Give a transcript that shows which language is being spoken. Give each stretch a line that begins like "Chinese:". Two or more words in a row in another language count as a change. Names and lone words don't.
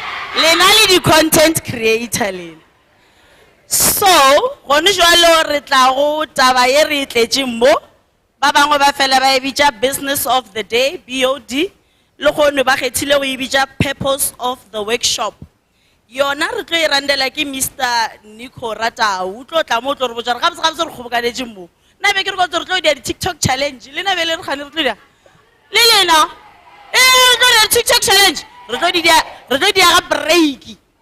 Northern Sotho: Lena le di
English: content creator
Northern Sotho: lena. So, gone jwalo re tla go taba ye re tletše mo. Ba bangwe ba fela ba e bitša
English: business of the day,
Northern Sotho: BOD. Le gone ba kgethile go e bitša
English: purpose of the workshop.
Northern Sotho: Yona re tlo e randela ke Mr. Nico Ratau. O tlo tla mo tlo re botša re gabotse re kgobokanetše mo. Na be ke re go tlo dia di
English: TikTok challenge.
Northern Sotho: Le na be le re gane re tlo dia. Le lena. Re tlo dia
English: TikTok challenge.
Northern Sotho: Re tlo dia ga break.